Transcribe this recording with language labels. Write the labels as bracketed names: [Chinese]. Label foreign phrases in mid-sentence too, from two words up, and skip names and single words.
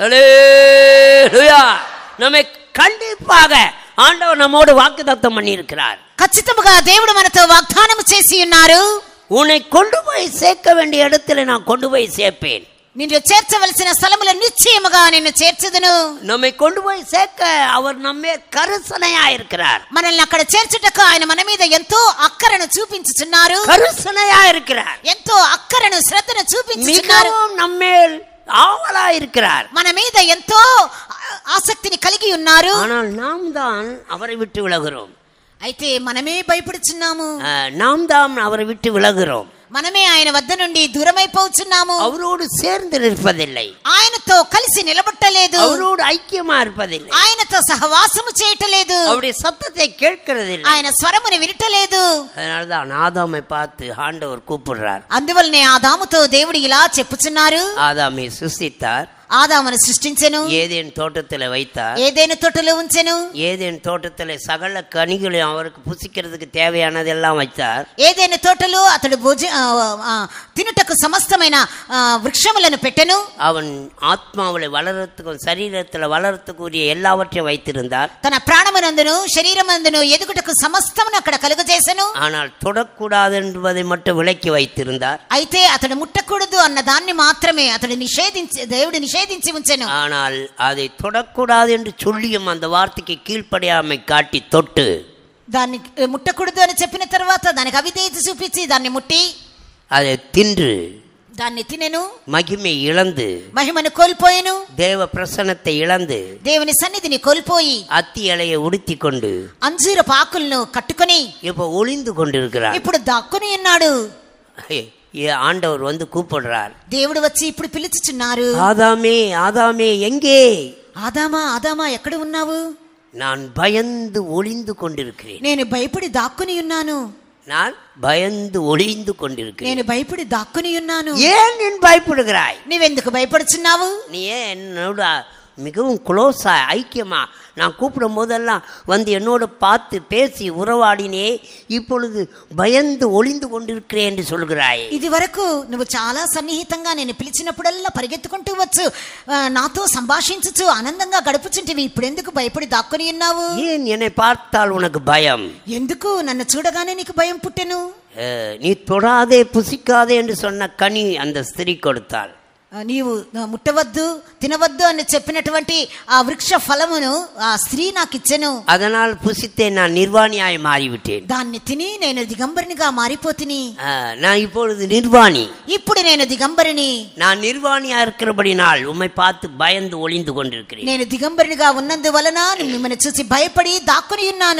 [Tamil] ஹல்லேலூயா. நம்மை கண்டிப்பாக ஆண்டவர் நம்மோடு வாக்குத்தத்தம் பண்ணி இருக்கிறார். [Telugu] ఖచ్చితంగా దేవుడు మనతో వాగ్దానం చేసి ఉన్నారు. [Tamil] உன்னை கொண்டு போய் சேர்க்க வேண்டிய இடத்துல நான் கொண்டு போய் சேர்ப்பேன். [Telugu] నిన్ను చేర్చవలసిన స్థలములో నిశ్చయముగా నిన్ను చేర్చుదును. [Tamil] நம்மை கொண்டு போய் சேர்க்க அவர் நம்மே கருசனையா இருக்கிறார். [Telugu] మనల్ని అక్కడ చేర్చుటకు ఆయన మన మీద ఎంతో అక్కరను చూపించుచున్నారు. [Tamil] கருசனையா இருக்கிறார். [Telugu] ఎంతో అక్కరను శ్రద్ధను చూపించుచున్నారు. [Tamil] மிகவும் நம்மேல் ஆவலா இருக்கிறார். [Telugu] మన మీద ఎంతో ఆసక్తిని కలిగి ఉన్నారు. [Tamil] ஆனால் நாம் தான் அவரை விட்டு விலகுறோம். [Telugu] అయితే మనమే భయపడుచున్నాము. [Tamil] நாம் தான் அவரை விட்டு விலகுறோம். [Telugu] మనమే ఆయన వద్ద నుండి దూరమైపోతున్నాము. [Tamil] அவரோடு சேர்ந்து நிற்பதில்லை, [Telugu] ఆయనతో కలిసి నిలబట్టలేదు, [Tamil] அவரோடு ஐக்கியமா இருப்பதில்லை, [Telugu] ఆయనతో సహవాసము చేయటలేదు, [Tamil] அவருடைய சத்தத்தை கேட்கிறதில்லை. [Telugu] ఆయన స్వరమును వినటలేదు. [Tamil] அதனாலதான் ஆதாமை பார்த்து ஆண்டவர் கூப்பிடுறார். [Telugu] అందువల్లనే ఆదాముతో దేవుడు ఇలా చెప్పుచున్నారు. [Tamil] ஆதாமை சிருஷ்டித்தார், [Telugu] ఆదామును సృష్టించెను, [Tamil] ஏதேன் తోటத்தில் வைத்தார், [Telugu] ఏదైనా తోటలో ఉంచెను, [Tamil] ஏதேன் தோட்டத்தில் சகல கனிகளையும் அவருக்கு புசிக்கிறதுக்கு தேவையானதெல்லாம் வைத்தார். [Telugu] ఏదైనా తోటలో అతడు తినుటకు సమస్తమైన వృక్షములను పెట్టెను. [Tamil] அவன் ஆத்மாவில வளரத்துக்கும் சரீரத்தில் வளரத்துக்குரிய எல்லாவற்றையும் வைத்திருந்தார். [Telugu] తన ప్రాణమునందును శరీరమందును ఎదుగుటకు సమస్తమును అక్కడ కలుగజేసెను. [Tamil] ஆனால் தொடக்கூடாது என்பதை மட்டும் விலக்கி வைத்திருந்தார். [Telugu] అయితే అతడు ముట్టకూడదు అన్న దాన్ని మాత్రమే అతడు దేవుడు నిషేధించి ఉంచెను. [Tamil] ஆனால் அதை தொடக்கூடாது என்று சொல்லியும் அந்த வார்த்தைக்கு கீழ்ப்படியாமை காட்டி தொட்டு [Telugu] దాన్ని ముట్టకూడదు అని చెప్పిన తర్వాత దానికి అవిధేయత చూపించి దాన్ని ముట్టి [Tamil] அதை தின்று [Telugu] దాన్ని తినెను, [Tamil] மகிமை இழந்து [Telugu] మహిమను కోల్పోయెను, [Tamil] தேவ பிரசன்னத்தை இழந்து [Telugu] దేవుని సన్నిధిని కోల్పోయి [Tamil] அத்தி இலையை உடுத்தி கொண்டு [Telugu] అంజూర పాకులను కట్టుకొని [Tamil] இப்ப ஒளிந்து கொண்டிருக்கிறார். [Telugu] ఇప్పుడు దాక్కుని ఉన్నాడు. [Tamil] ஆண்டவர் வந்து கூப்பிடுறார். [Telugu] దేవుడు వచ్చి ఇప్పుడు పిలుచుచున్నారు. [Tamil] ஆதாமே ஆதாமே எங்கே? [Telugu] ఆదామా ఆదామా ఎక్కడ ఉన్నావు? [Tamil] நான் பயந்து ஒளிந்து கொண்டிருக்கிறேன். [Telugu] నేను భయపడి దాక్కుని ఉన్నాను. [Tamil] நான் பயந்து ஒளிந்து கொண்டிருக்கிறேன். [Telugu] నేను భయపడి దాక్కుని ఉన్నాను. [Tamil] ஏன் நீ பயப்படுகிறாய்? [Telugu] నీవెందుకు భయపడుచున్నావు? [Tamil] நீ ஏன் என்னோட மிகவும் க்ளோஸா ஐக்கியமா நான் கூப்பிடும் போதெல்லாம் வந்து என்னோட பார்த்து பேசி உறவாடினே, இப்பொழுது பயந்து ஒளிந்து கொண்டிருக்கிறேன் என்று சொல்கிறாய். [Telugu] ఇది వరకు నువ్వు చాలా సన్నిహితంగా నేను పిలిచినప్పుడల్లా పరిగెత్తుకుంటూ వచ్చు, నాతో సంభాషించచ్చు, ఆనందంగా గడుపుచుంటివి. ఇప్పుడు ఎందుకు భయపడి దాక్కుని ఉన్నావు? [Tamil] ஏன் என்னை பார்த்தால் உனக்கு பயம்? [Telugu] ఎందుకు నన్ను చూడగానే నీకు భయం పుట్టెను? [Tamil] நீ தொடாதே புசிக்காதே என்று சொன்ன கனி அந்த ஸ்திரீ கொடுத்தாள். [Telugu] నీవు ముట్టవద్దు తినవద్దు అని చెప్పినటువంటి ఆ వృక్ష ఫలమును ఆ స్త్రీ నాకు ఇచ్చెను. [Tamil] அதனால் புசித்தே நான் நிர்வாணியாய் மாறிவிட்டேன். [Telugu] దాన్ని తిని నేను దిగంబరినిగా మారిపోతిని. [Tamil] நான் இப்பொழுது நிர்வாணி. [Telugu] ఇప్పుడు నేను దిగంబరిని. [Tamil] நான் நிர்வாணியா இருக்கிறபடினால் உம்மை பார்த்து பயந்து ஒளிந்து கொண்டிருக்கிறேன். [Telugu] నేను దిగంబరినిగా ఉన్నందువలన మిమ్మల్ని చూసి భయపడి దాక్కుని ఉన్నాను.